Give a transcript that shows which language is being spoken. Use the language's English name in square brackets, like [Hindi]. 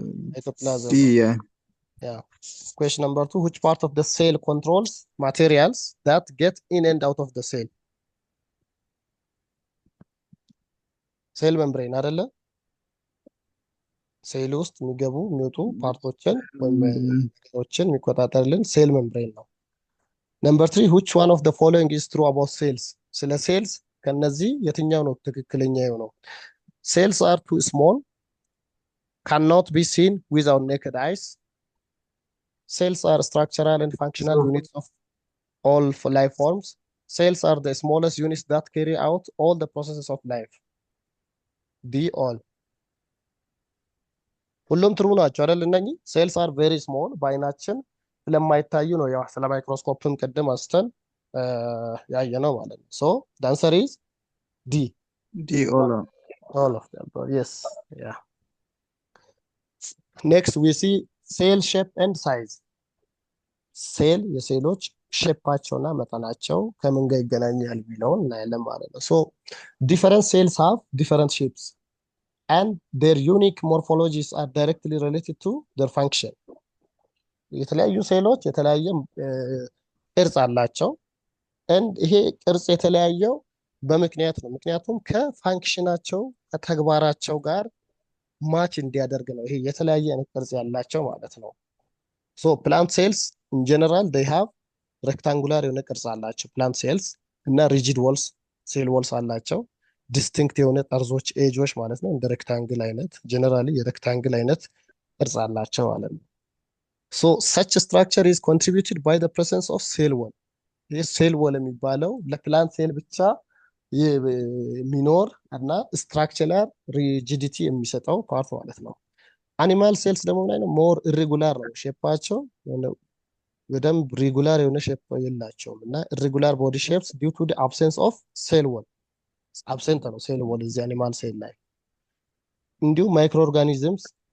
[English] ሳይቶፕላዝም። Yeah. Question number 2, which part of the cell controls materials that get in and out of the cell? [Amharic] ሴል ሜምብሬን አይደለ? ሴል ውስጥ የሚገቡ የሚወጡ ፓርቶችን ወይም ነገሮችን የሚቆጣጠርልን ሴል ሜምብሬን ነው። ነምበር 3 [English] which one of the following is true about cells? [Amharic] ስለ ሴልስ ከነዚህ የትኛው ነው ትክክለኛ የሆነው? [English] cells are too small, cannot be seen with our naked eyes. Cells are structural and functional units of all life forms. Cells are the smallest units that carry out all the processes of life. [Amharic] all ሁሉም ትሩ ናቸው አይደል? እነኚህ [English] ሴልስ አር ቬሪ ስሞል [Amharic] በአይናችን ስለማይታዩ ነው። ያው ስለ ማይክሮስኮፕም ቅድም አስተን ያየ ነው ማለት ነው። ሶ [English] the answer is D all of them. Yes, yeah. Next we see cell shape and size. [Amharic] ሴል የሴሎች ሼፓቸውና መጠናቸው ከምን ጋር ይገናኛል የሚለውን እናያለን ማለት ነው። [English] ሶ different cells have different shapes and their unique morphologies are directly related to their function. [Amharic] የተለያዩ ሴሎች የተለያየ ቅርጽ አላቸው and ይሄ ቅርጽ የተለያየው በምክንያት ነው። ምክንያቱም ከፋንክሽናቸው ከተግባራቸው ጋር ማች እንዲያደርግ ነው። ይሄ የተለያየ አይነት ቅርጽ ያላቸው ማለት ነው። ሶ ፕላንት ሴልስ [English] in general they have rectangular [Amharic] የሆነ ቅርጽ አላቸው ፕላንት ሴልስ እና ሪጂድ ወልስ ሴል ወልስ አላቸው። ዲስቲንክት የሆነ ጠርዞች ኤጆች ማለት ነው። እንደ ሬክታንግል አይነት ጀነራሊ የሬክታንግል አይነት ቅርጽ አላቸው ማለት ነው። [English] So such structure is contributed by the presence of cell wall. [Amharic] ይህ ሴል ወል የሚባለው ለፕላንት ሴል ብቻ የሚኖር እና ስትራክቸራል ሪጂዲቲ የሚሰጠው ፓርት ማለት ነው። አኒማል ሴልስ ደግሞ ምን አይነት ሞር ኢሬጉላር ነው ሼፓቸው፣ በደንብ ሪጉላር የሆነ ሼፕ የላቸውም እና [English] ኢሬጉላር ቦዲ ሼፕስ ዲው ቱ ዲ አብሰንስ ኦፍ ሴል ወል። [Amharic] አብሰንት ነው ሴል ወል እዚህ አኒማል ሴል ላይ። እንዲሁም ማይክሮ ኦርጋኒዝምስ